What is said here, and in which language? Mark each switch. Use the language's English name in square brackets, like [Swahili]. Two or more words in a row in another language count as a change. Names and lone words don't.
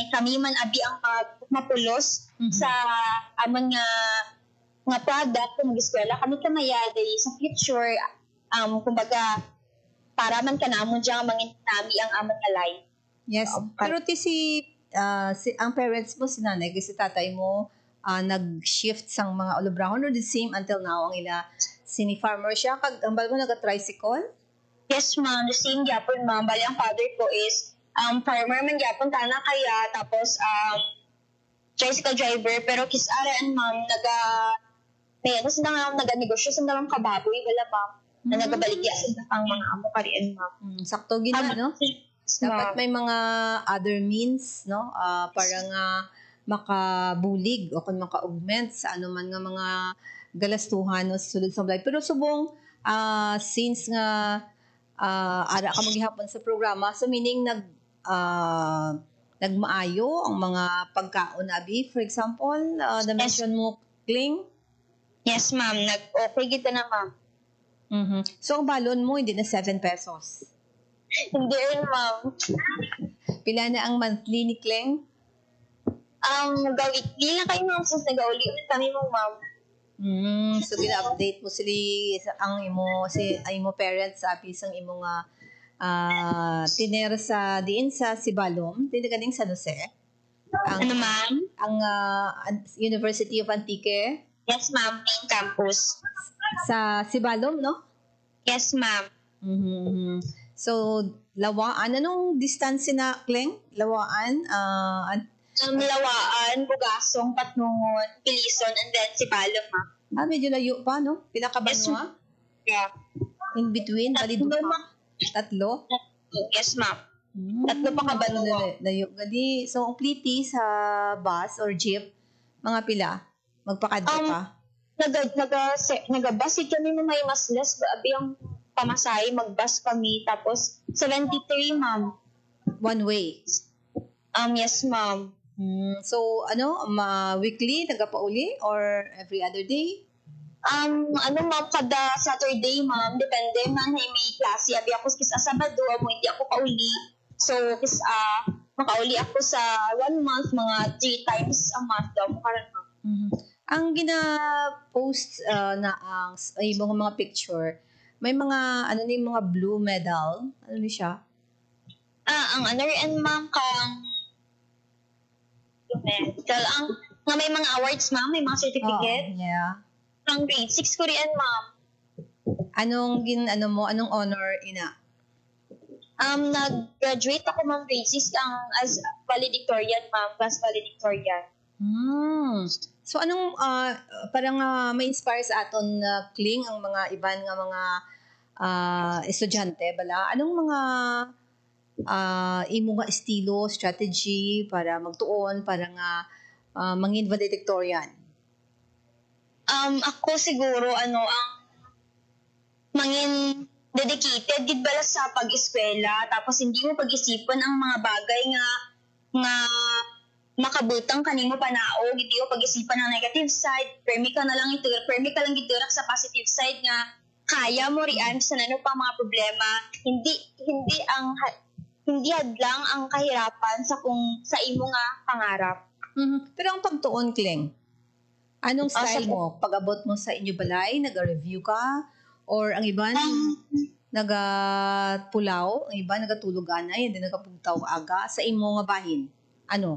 [Hiligaynon] Kami man abi ang mapulos sa amon nga product kung mag-eskwela, kami kamayadi sa future, kumbaga, para man kanamon dyan mangin nami ang amon nga life. Yes, pero ang parents mo, si nanay, kasi tatay mo, nag-shift sang mga ulubrahon or [English] the same until now [Hiligaynon] ang ila sini-farmer siya, kag ambal mo naga-tricycle? [English] Yes, ma'am. The same gyapon, ma'am. [Hiligaynon] Bali, ang father ko [English] is farmer [Hiligaynon] man gyapon tana kaya, tapos [English] tricycle driver, [Hiligaynon] pero kisaraan, ma'am, naga-negosyo sa nalang kababoy, wala, ma'am, na nagabaligya sa ang mga amo karian, ma'am. Sakto gina, no? Dapat may mga [English] other means, [Hiligaynon] no? Para nga makabulig o kung maka-augment sa anuman nga mga galastuhan no, sa sulod sa balay. Pero subong, since nga ara ka maghihapon sa programa, so meaning nagmaayo ang mga pagkaon abi, [English] for example, [Hiligaynon] na-mention mo, Kling? [English] Yes, ma'am. [Hiligaynon] Okay kita na, ma'am. So, ang balon mo, hindi na 7 pesos? Hindi rin, ma'am. Pila na ang monthly ni Kling? Weekly na kayo, ma'am, since nag-auli ulit kami mo, ma'am. So, gina-update mo sila ang imo parents, sabi sang imo nga tiner sa diin sa Sibalom, tinaganing San Jose. Ano, ma'am? Ang University of Antique. [English] Yes, ma'am. Main campus. [Hiligaynon] Sa Sibalom, no? [English] Yes, ma'am. [Hiligaynon] Mhm. So, Lawaan. Anong distance na, Kleng? Lawaan? [English] Lawaan, Bugasong, Patnungon, Pilison, and then Sibalom, ma'am. [Hiligaynon] Medyo layo pa, no? Pila ka Banwa? [English] Yeah. In between? [Hiligaynon] Tatlo, ma'am. Tatlo? [English] Yes, ma'am. [Hiligaynon] Tatlo pa ka Banwa. Layo. Gali, so, ang pliti sa bus or jeep, mga pila? Magpakadto pa? Nag-bus kami mo may mas less. Abi ang pamasahe, mag-bus kami. Tapos, 73, ma'am. [English] One way? Yes, ma'am. [Hiligaynon] So, weekly, nagapauli or every other day? Ma'am, kada Saturday, ma'am. Depende, ma'am, may klase. Abi ako sa Sabado, hindi ako pauli. So, makauli ako sa 1 month, mga [English] 3 times a month [Hiligaynon] daw. Ang gina-post na ang mga picture, may mga, mga blue medal. Ano siya? Ang and ma'am, nga may mga awards, ma'am, may mga certificate. [English] Yeah. [Hiligaynon] Ang grade 6 ko rin, ma'am. Anong honor, ina? Nag-graduate ako, ma'am, [English] grade 6 as valedictorian, [Hiligaynon] ma'am, [English] class valedictorian. [Hiligaynon] So anong parang ma-inspire sa aton Kling ang mga iban nga mga estudyante bala? Anong mga imo nga estilo, strategy para magtuon para nga mangin valedictorian? Ako siguro ang mangin dedicated gid bala sa pag-eskwela, tapos hindi mo pag-isipan ang mga bagay nga makabutang kanimo panao, hindi mo pag-isipan ang [English] negative side, [Hiligaynon] permi ka lang giturak sa [English] positive side [Hiligaynon] nga kaya mo rian sa nano pa mga problema, hindi hadlang ang kahirapan sa imo nga pangarap. Pero ang pagtuon, Kleng, anong style mo? Pag-abot mo sa inyo balay, nag-review ka? Or ang iban, nagapulaw? Ang iba, nagatulog anay, hindi nagapugtaw aga? Sa imo nga bahin? Ano?